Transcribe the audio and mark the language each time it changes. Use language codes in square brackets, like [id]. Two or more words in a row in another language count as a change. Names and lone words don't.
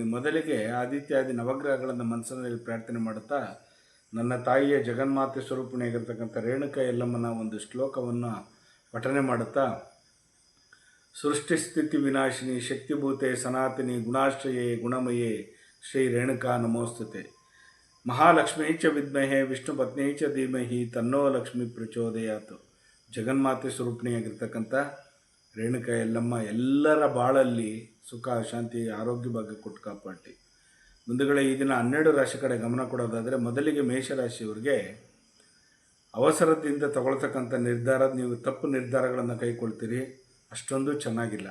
[kn] ಮೊದಲಿಗೆ ಆದಿತ್ಯಾದಿ ನವಗ್ರಹಗಳನ್ನು ಮನಸ್ಸಿನಲ್ಲಿ ಪ್ರಾರ್ಥನೆ ಮಾಡುತ್ತಾ, ನನ್ನ ತಾಯಿಯ ಜಗನ್ಮಾತೆ ಸ್ವರೂಪಿಣಿಯಾಗಿರ್ತಕ್ಕಂಥ ರೇಣುಕಾ ಯಲ್ಲಮ್ಮನ ಒಂದು ಶ್ಲೋಕವನ್ನು ಪಠನೆ ಮಾಡುತ್ತಾ, [sa] ಸೃಷ್ಟಿಸ್ಥಿತಿ ವಿನಾಶಿನಿ ಶಕ್ತಿಭೂತೆ ಸನಾತನಿ ಗುಣಾಶ್ರಯೇ ಗುಣಮಯೇ ಶ್ರೀ ರೇಣುಕಾ ನಮೋಸ್ತುತೆ. ಮಹಾಲಕ್ಷ್ಮೀ ಚ ವಿದ್ಮಹೇ ವಿಷ್ಣು ಪತ್ನಿ ಚ ಧೀಮಹಿ ತನ್ನೋ ಲಕ್ಷ್ಮಿ ಪ್ರಚೋದಯಾತು. [kn] ಜಗನ್ಮಾತೆ ಸ್ವರೂಪಿಣಿಯಾಗಿರ್ತಕ್ಕಂಥ ರೇಣುಕಾ ಯಲ್ಲಮ್ಮ ಎಲ್ಲರ ಬಾಳಲ್ಲಿ ಸುಖ, ಶಾಂತಿ, ಆರೋಗ್ಯ ಭಾಗ್ಯ ಕೊಟ್ಟು ಕಾಪಾಡಿ. ಮುಂದುಗಡೆ ಈ ದಿನ 12 ರಾಶಿ ಕಡೆ ಗಮನ ಕೊಡೋದಾದರೆ, ಮೊದಲಿಗೆ ಮೇಷರಾಶಿಯವರಿಗೆ ಅವಸರದಿಂದ ತಗೊಳ್ತಕ್ಕಂಥ ನಿರ್ಧಾರ, ನೀವು ತಪ್ಪು ನಿರ್ಧಾರಗಳನ್ನು ಕೈಗೊಳ್ತೀರಿ, ಅಷ್ಟೊಂದು ಚೆನ್ನಾಗಿಲ್ಲ.